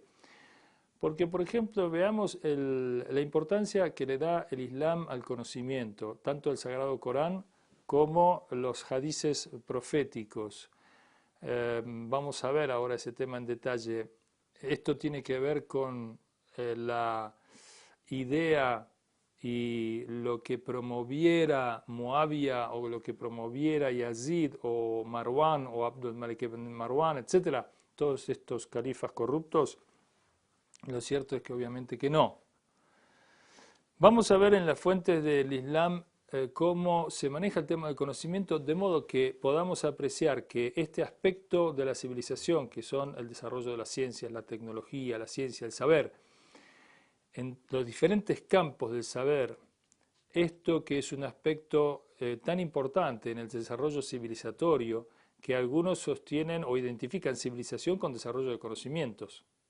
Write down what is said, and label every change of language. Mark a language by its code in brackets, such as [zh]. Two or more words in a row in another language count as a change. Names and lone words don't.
[es] Porque, por ejemplo, veamos la importancia que le da el Islam al conocimiento, tanto el Sagrado Corán como los hadices proféticos. Vamos a ver ahora ese tema en detalle. Esto tiene que ver con la idea y lo que promoviera Muawiyah o lo que promoviera Yazid o Marwan o Abdul Malik ibn Marwan, etcétera, todos estos califas corruptos. Lo cierto es que obviamente que no. Vamos a ver en las fuentes del Islam cómo se maneja el tema del conocimiento, de modo que podamos apreciar que este aspecto de la civilización, que son el desarrollo de las ciencias, la tecnología, la ciencia, el saber, en los diferentes campos del saber, esto que es un aspecto tan importante en el desarrollo civilizatorio, que algunos sostienen o identifican civilización con desarrollo de conocimientos.